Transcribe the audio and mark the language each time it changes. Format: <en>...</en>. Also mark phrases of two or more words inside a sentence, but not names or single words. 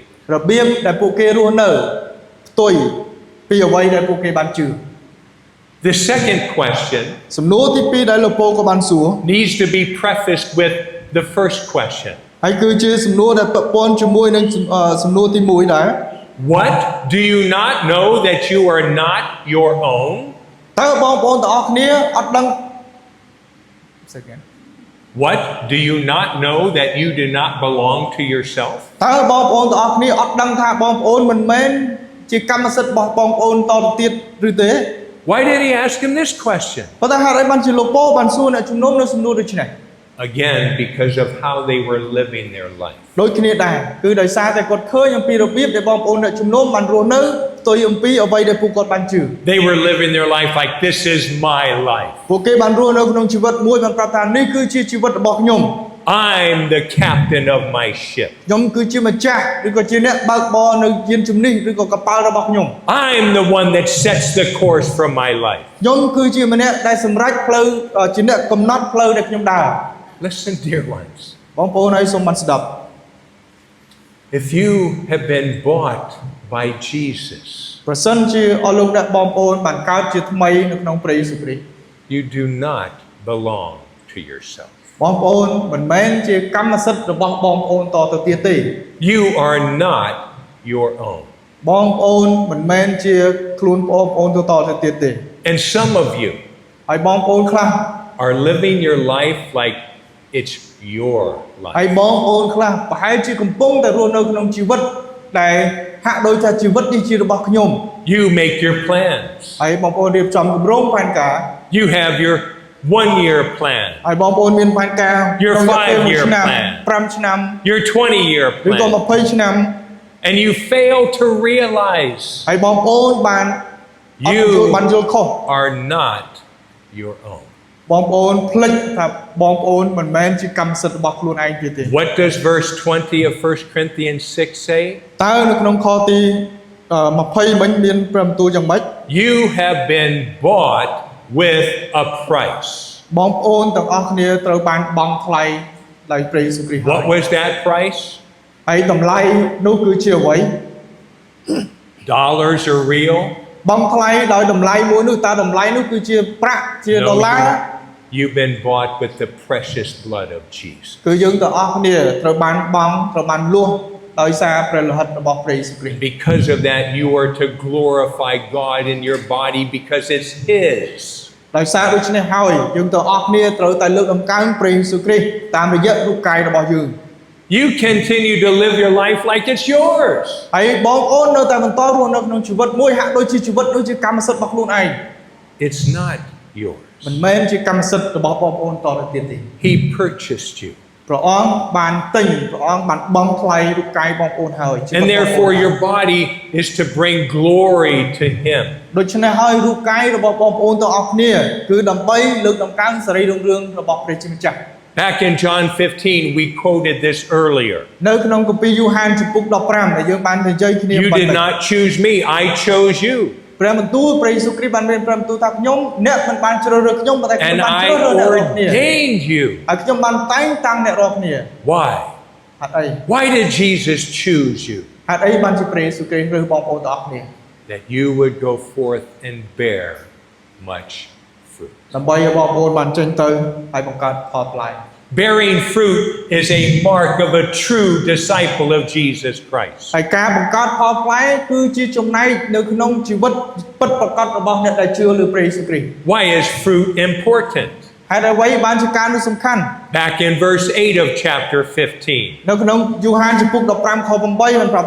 <km>របៀបដែលពួកគេរស់នៅផ្ទុយពីអ្វីដែលពួកគេបានជឿ</km> <en>The second question</en> <km>សំណួរទី2ដែលលោកប៉ូលក៏បានសួរ</km> <en>needs to be prefaced with the first question.</en> <km>ហើយគឺជាសំណួរដែលពាក់ព័ន្ធជាមួយនឹងសំណួរទី1ដែរ</km> <en>What? Do you not know that you are not your own?</en> <km>តើបងប្អូនទាំងអស់គ្នាអត់ដឹង</km> <en>What? Do you not know that you do not belong to yourself?</en> <km>តើបងប្អូនទាំងអស់គ្នាអត់ដឹងថាបងប្អូនមិនមែនជាកម្មសិទ្ធិរបស់បងប្អូនតទៅទៀតឬទេ</km> <en>Why did he ask him this question?</en> <km>ប៉ុន្តែហេតុអីបានជាលោកប៉ូលបានសួរអ្នកជំនុំនៅសំណួរដូចនេះ</km> <en>Again, because of how they were living their life.</en> <km>ដូចគ្នាដែរគឺដោយសារតែគាត់ឃើញអំពីរបៀបដែលបងប្អូនអ្នកជំនុំបានរស់នៅផ្ទុយអំពីអ្វីដែលពួកគាត់បានជឿ</km> <en>They were living their life like, this is my life.</en> <km>ពួកគេបានរស់នៅក្នុងជីវិតមួយបានប្រាប់ថានេះគឺជាជីវិតរបស់ខ្ញុំ</km> <en>I'm the captain of my ship.</en> <km>ខ្ញុំគឺជាម្ចាស់ឬក៏ជាអ្នកបើកបរនៅយានជំនិះឬក៏កប៉ាល់របស់ខ្ញុំ</km> <en>I'm the one that sets the course for my life.</en> <km>ខ្ញុំគឺជាម្នាក់ដែលសម្រេចផ្លូវជាអ្នកកំណត់ផ្លូវដែលខ្ញុំដើរ</km> <en>Listen, dear ones.</en> <km>បងប្អូនហើយសូមបានស្ដាប់</km> <en>If you have been bought by Jesus,</en> <km>ប្រសិនជាអស់លោកអ្នកបងប្អូនបានកើតជាថ្មីនៅក្នុងព្រះយេស៊ូវគ្រីស្ទ</km> <en>you do not belong to yourself.</en> <km>បងប្អូនមិនមែនជាកម្មសិទ្ធិរបស់បងប្អូនតទៅទៀតទេ</km> <en>You are not your own.</en> <km>បងប្អូនមិនមែនជាខ្លួនបងប្អូនតទៅទៀតទេ</km> <en>And some of you</en> <km>ហើយបងប្អូនខ្លះ</km> <en>are living your life like it's your</en> <km>ហើយ</km> <en>life.</en> <km>បងប្អូនខ្លះប្រហែលជាកំពុងតែរស់នៅក្នុងជីវិតដែលហាក់ដូចថាជីវិតនេះជារបស់ខ្ញុំ</km> <en>You make your plans.</en> <km>ហើយបងប្អូនរៀបចំគម្រោងផែនការ</km> <en>You have your 1-year plan,</en> <km>ហើយបងប្អូនមានផែនការ</km> <en>Your</en> <km>ក្នុងរយៈពេល</km> <en>5-year</en> <km>1ឆ្នាំ</km> <en>plan.</en> <km>5ឆ្នាំ</km> <en>your 20-year</en> <km>ឬក៏</km> <en>plan,</en> <km>20ឆ្នាំ</km> <en>and you fail to realize</en> <km>ហើយបងប្អូនបានអត់</km> <en>You</en> <km>បានយល់ខុស</km> <en>are not your own.</en> <km>បងប្អូនភ្លេចថាបងប្អូនមិនមែនជាកម្មសិទ្ធិរបស់ខ្លួនឯងទៀតទេ</km> <en>What does verse 20 of 1 Corinthians 6 say?</en> <km>តើនៅក្នុងខទី20មិញមានព្រះបន្ទូលយ៉ាងម៉េច</km> <en>You have been bought with a price.</en> <km>បងប្អូនទាំងអស់គ្នាត្រូវបានបង់ថ្លៃដោយព្រះយេស៊ូវគ្រីស្ទ</km> <en>What was that price?</en> <km>ហើយតម្លៃនោះគឺជាអ្វី</km> <en>Dollars or real?</en> <km>បង់ថ្លៃដោយតម្លៃមួយនោះតើតម្លៃនោះគឺជាប្រាក់ជាដុល្លារ</km> <en>You've been bought with the precious blood of Jesus.</en> <km>គឺយើងទាំងអស់គ្នាត្រូវបានបង់ត្រូវបានលួសដោយសារព្រះលោហិតរបស់ព្រះយេស៊ូវគ្រីស្ទ</km> <en>Because of that, you are to glorify God in your body because it's His.</en> <km>ដោយសារដូច្នេះហើយយើងទាំងអស់គ្នាត្រូវតែលើកតម្កើងព្រះយេស៊ូវគ្រីស្ទតាមរយៈរូបកាយរបស់យើង</km> <en>You continue to live your life like it's yours.</en> <km>ហើយបងប្អូននៅតែបន្តរស់នៅក្នុងជីវិតមួយហាក់ដូចជាជីវិតនោះជាកម្មសិទ្ធិរបស់ខ្លួនឯង</km> <en>It's not yours.</en> <km>មិនមែនជាកម្មសិទ្ធិរបស់បងប្អូនតទៅទៀតទេ</km> <en>He purchased you.</en> <km>ព្រះអង្គបានទិញព្រះអង្គបានបង់ថ្លៃរូបកាយបងប្អូនហើយជីវិត</km> <en>And</en> <km>បងប្អូន</km> <en>therefore, your body is to bring glory to Him.</en> <km>ដូច្នេះហើយរូបកាយរបស់បងប្អូនទាំងអស់គ្នាគឺដើម្បីលើកតម្កើងសេរីរុងរឿងរបស់ព្រះជាម្ចាស់</km> <en>Back in John 15, we quoted this earlier.</en> <km>នៅក្នុងគម្ពីរយូហានជំពូក15ដែលយើងបាននិយាយគ្នា</km> <en>You did not choose me, I chose you.</en> <km>ព្រះបន្ទូលព្រះយេស៊ូវគ្រីស្ទបានមានព្រះបន្ទូលថាខ្ញុំអ្នកមិនបានជ្រើសរើសខ្ញុំប៉ុន្តែខ្ញុំ</km> <en>And</en> <km>បាន</km> <en>I</en> <km>ជ្រើសរើសអ្នករាល់គ្នា</km> <en>ordained you.</en> <km>ហើយខ្ញុំបានតែងតាំងអ្នករាល់គ្នា</km> <en>Why?</en> <km>ហេតុអី</km> <en>Why did Jesus choose you?</en> <km>ហេតុអីបានជាព្រះយេស៊ូវគ្រីស្ទរើសបងប្អូនទាំងអស់គ្នា</km> <en>That you would go forth and bear much fruit.</en> <km>ដើម្បីឲ្យបងប្អូនបានចេញទៅហើយបង្កើតផលផ្លែ</km> <en>Bearing fruit is a mark of a true disciple of Jesus Christ.</en> <km>ហើយការបង្កើតផលផ្លែគឺជាចំណែកនៅក្នុងជីវិតពិតប្រាកដរបស់អ្នកដែលជឿលើព្រះយេស៊ូវគ្រីស្ទ</km> <en>Why is fruit important?</en> <km>ហេតុអ្វីបានជាការនោះសំខាន់</km> <en>Back in verse 8 of chapter 15,</en> <km>នៅក្នុងយូហានជំពូក15ខ8បានប្រាប់ថា</km>